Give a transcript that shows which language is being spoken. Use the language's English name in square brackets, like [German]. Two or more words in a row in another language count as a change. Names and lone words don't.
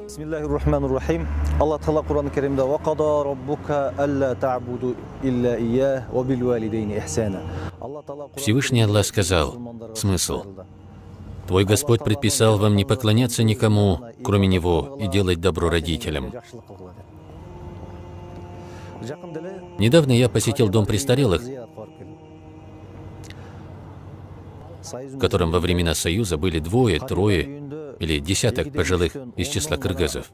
[Arabic] بسم الله الرحمن الرحيم. الله تعالى [Kyrgyz] Кур'ан-ы Керимде [Arabic] «وقضى ربك ألا تعبدوا إلا إياه وبالوالدين إحسانا». [Russian] Всевышний Аллах сказал, смысл: «Твой Господь предписал вам не поклоняться никому, кроме Него, и делать добро родителям». Недавно я посетил дом престарелых, в котором во времена Союза были двое, трое или десяток пожилых из числа кыргызов.